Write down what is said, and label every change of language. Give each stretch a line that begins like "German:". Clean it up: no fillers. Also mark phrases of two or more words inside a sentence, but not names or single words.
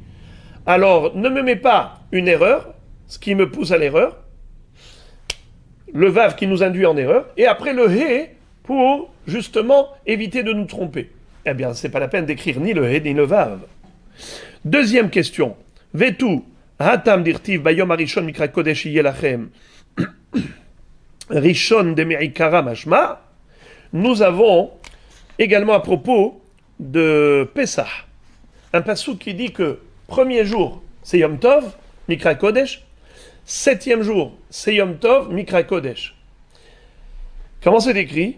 French: Alors, ne me mets pas une erreur, ce qui me pousse à l'erreur, le Vav qui nous induit en erreur, et après le He pour, justement, éviter de nous tromper. Eh bien, c'est pas la peine d'écrire ni le He ni le Vav. Deuxième question.
Aramaic: Vetu, התם דכתיב ביום הראשון מקרא קודש יהיה לכם. ראשון דמעיקרא משמע.
French: Nous avons également à propos de Pessah, un passouk qui dit que premier jour c'est
Hebrew: יום טוב, מקרא קודש,
French: 7e jour c'est
Hebrew: יום טוב, מקרא קודש.
French: Comment c'est écrit?